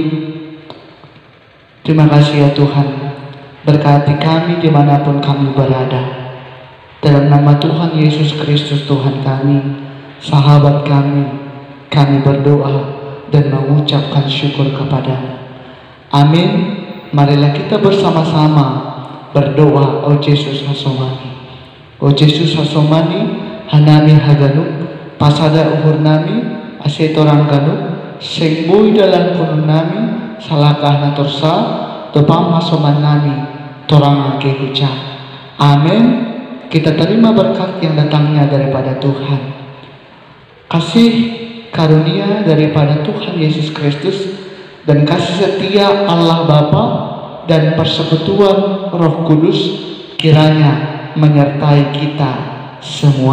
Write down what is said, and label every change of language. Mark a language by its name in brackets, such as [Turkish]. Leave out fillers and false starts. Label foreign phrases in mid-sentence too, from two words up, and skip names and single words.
[Indonesian] Terima kasih ya Tuhan, berkati kami dimanapun kami berada. Dalam nama Tuhan Yesus Kristus Tuhan kami, sahabat kami berdoa dan mengucapkan syukur kepada-Mu. Amin. Marilah kita bersama-sama berdoa. [Batak Simalungun] O Yesus hasomani, O Yesus hasomani, hanami haganuk, pasada uhur nami, asetorang ganuk, sengboy dalam kunun nami, salakah natorsa, topam hasoman nami, torang ake hujan. [Indonesian] Amin. Kita terima berkat yang datangnya daripada Tuhan. Kasih karunia daripada Tuhan Yesus Kristus dan kasih setia Allah Bapa dan persekutuan Roh Kudus kiranya menyertai kita semuanya.